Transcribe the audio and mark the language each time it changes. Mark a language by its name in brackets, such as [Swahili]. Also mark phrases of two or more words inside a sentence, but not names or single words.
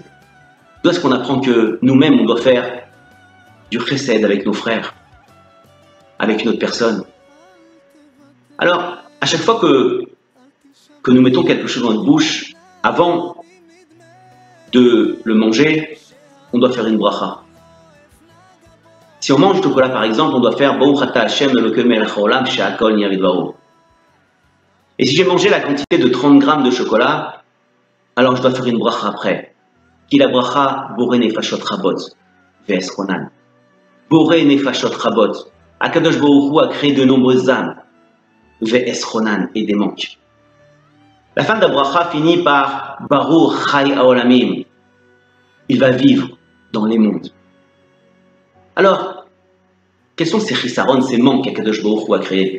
[French] D'où est-ce qu'on apprend que nous-mêmes on doit faire du chesed avec nos frères, avec une autre personne? Alors, à chaque fois que nous mettons quelque chose dans notre bouche, avant de le manger, on doit faire une bracha. Si on mange du chocolat par exemple, on doit faire [Hebrew] ברוך אתה השם אלוקינו מלך העולם שהכל נהיה בדברו. [French] Et si j'ai mangé la quantité de 30 grammes de chocolat, alors je dois faire une bracha après. Qui la bracha [Hebrew] בורא נפשות רבות וחסרונן. בורא נפשות רבות. הקדוש ברוך הוא [French] a créé de nombreuses âmes. Ve'esronan et des manques. La fin de la bracha finit par [Hebrew] ברוך חי העולמים. [French] Il va vivre dans les mondes. Alors, quels sont ces chisaron, ces manques qu' [Hebrew] הקדוש ברוך הוא [French] a créés?